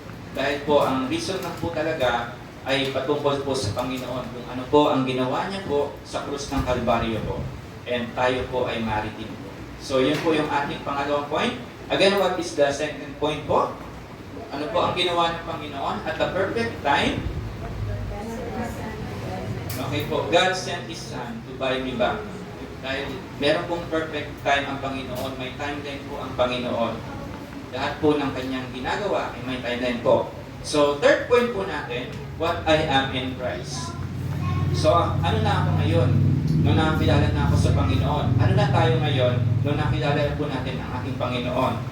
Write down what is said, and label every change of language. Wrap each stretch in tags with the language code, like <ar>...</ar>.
<tl>Dahil po ang reason lang po talaga ay patungkol po sa Panginoon, kung ano po ang ginawa niya po sa krus ng Kalbaryo po. And tayo po ay maritim po. So yun po yung ating pangalawang point.</tl> <en>Again, what is the second point po?</en> <tl>Ano po ang ginawa ng Panginoon</tl> <en>at the perfect time? Okay po, God sent His Son to buy me back.</en> <tl>Dahil meron pong perfect time ang Panginoon, may timeline po ang Panginoon. Lahat po ng kanyang ginagawa ay may timeline po.</tl> <en>So, third point po natin, what I am in Christ.</en> <tl>So, ano na ako ngayon? Nung nakakilala na ako sa Panginoon. Ano na tayo ngayon nung nakilala po natin ang ating Panginoon?</tl>